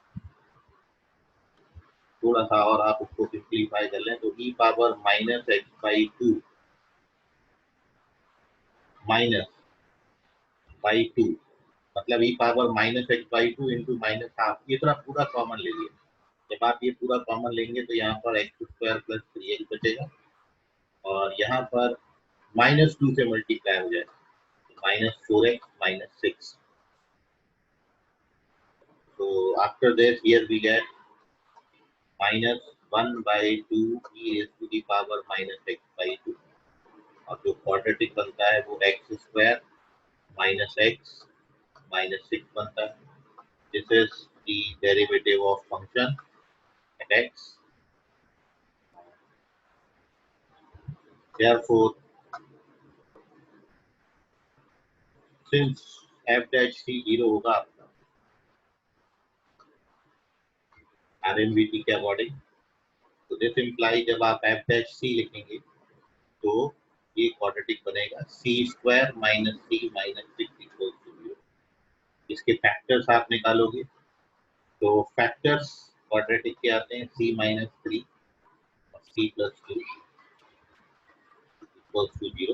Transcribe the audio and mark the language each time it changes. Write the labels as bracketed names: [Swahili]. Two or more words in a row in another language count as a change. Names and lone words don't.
[Hindi] थोड़ा सा और आप उसको सिंप्लीफाई कर लें तो e⁻(x/2 -/2 मतलब e⁻(x/2 इंटू -½ ये तरह पूरा कॉमन ले लिया। जब आप ये पूरा कॉमन लेंगे तो यहाँ पर x² + 3x बचेगा और यहाँ पर -2 से मल्टीप्लाई हो जाएगा, -4x -6। [English] So after this here we get [Hindi] -1/2 e⁻(x/2 और जो क्वाड्रेटिक बनता है वो x² -x -6 बनता है। [English] This is the derivative of function at x. Therefore, since f dash c [Hindi] 0 होगा आपका RMBT के अकॉर्डिंग, तो [English] this imply [Hindi] जब आप [English] f dash c [Hindi] लिखेंगे तो ये क्वाड्रेटिक बनेगा c² - c -6 = 0। इसके फैक्टर्स आप निकालोगे तो फैक्टर्स क्वाड्रेटिक के आते हैं c -3 और c + 2 = 0।